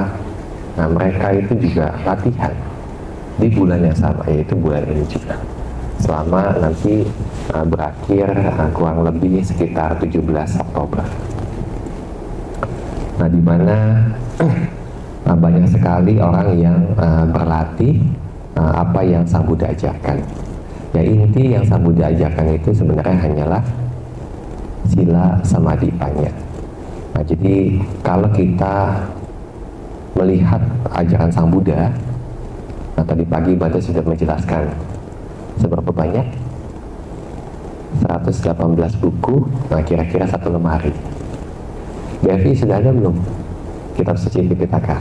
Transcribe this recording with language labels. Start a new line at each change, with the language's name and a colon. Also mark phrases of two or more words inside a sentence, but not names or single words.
Indonesian: Nah, mereka itu juga latihan di bulan yang sama, yaitu bulan ini juga, selama nanti berakhir kurang lebih sekitar 17 Oktober. Nah, di mana banyak sekali orang yang berlatih apa yang Sang Buddha ajarkan. Ya, inti yang Sang Buddha ajarkan itu sebenarnya hanyalah
Pali: sila samadhi panya.
Indonesian: Nah, jadi kalau kita melihat ajaran Sang Buddha, nah tadi pagi Bante sudah menjelaskan seberapa banyak, 118 buku, nah kira-kira 1 lemari. Devi sudah ada belum kitab suci Tipitaka?